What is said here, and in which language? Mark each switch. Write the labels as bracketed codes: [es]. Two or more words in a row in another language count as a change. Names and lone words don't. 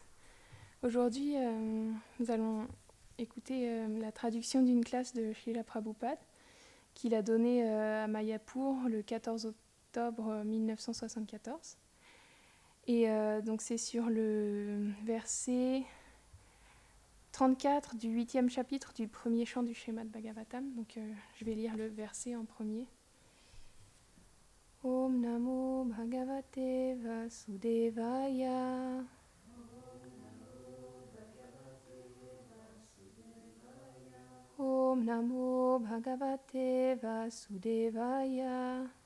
[fr] Aujourd'hui, nous allons écouter la traduction d'une classe de Srila Prabhupada qu'il a donnée à Mayapur le 14 octobre 1974. Et donc c'est sur le verset 34 du 8e chapitre du premier chant du Srimad Bhagavatam. Donc je vais lire le verset en premier. [sa] Om Namo Bhagavate Vasudevaya. Om Namo Bhagavate Vasudevaya.